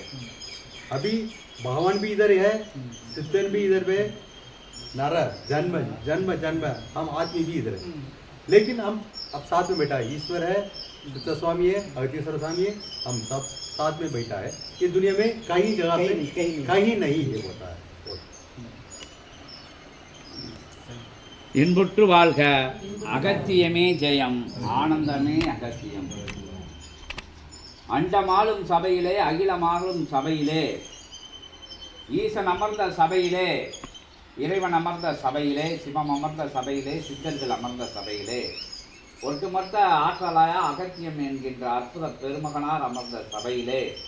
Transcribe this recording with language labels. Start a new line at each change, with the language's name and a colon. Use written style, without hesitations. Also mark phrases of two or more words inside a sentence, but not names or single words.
Hindi: अभी भगवान भी इधर है, चित्र भी इधर पे, नर जन्म जन्म जन्म हम आदमी भी इधर है, लेकिन हम अब साथ में बैठा है। ईश्वर है, चित्र स्वामी है, अगतीश्वर स्वामी है, हम सब साथ में बैठा है। ये दुनिया में कहीं जगह पे कहीं नहीं है होता है।
Tamil: இன்புற்று வாழ்க. அகத்தியமே ஜெயம், ஆனந்தமே அகத்தியம். அண்டமாளும் சபையிலே, அகிலமாளும் சபையிலே, ஈசன் அமர்ந்த சபையிலே, இறைவன் அமர்ந்த சபையிலே, சிவம் அமர்ந்த சபையிலே, சித்தர்கள் அமர்ந்த சபையிலே, ஒட்டுமொத்த ஆற்றலாய அகத்தியம் என்கின்ற அற்புத பெருமகனார் அமர்ந்த சபையிலே